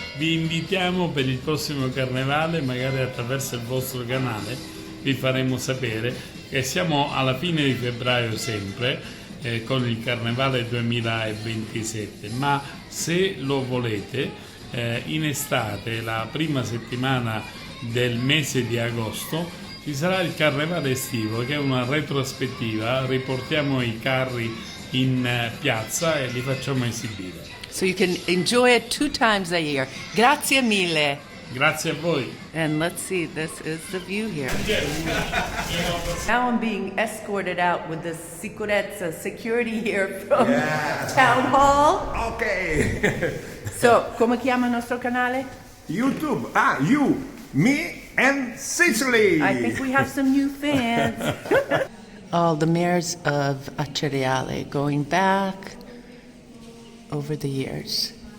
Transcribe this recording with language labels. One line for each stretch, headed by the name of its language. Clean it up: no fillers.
Italian: Vi invitiamo per il prossimo carnevale, magari attraverso il vostro canale, vi faremo sapere che siamo alla fine di febbraio sempre, con il Carnevale 2027, ma se lo volete, in estate, la prima settimana del mese di agosto, ci sarà il Carnevale estivo, che è una retrospettiva, riportiamo i carri in piazza e li facciamo esibire.
English: So you can enjoy it 2 times a year.
Italian: Grazie mille. Grazie a voi.
English: And let's see, this is the view here. Now I'm being escorted out with the sicurezza security here from Town Hall. Ok.
Italian: So, come chiama il nostro canale?
English: YouTube. Ah, you, me, and Sicily. I think we have some new fans. All the mayors of Acireale going back over the years.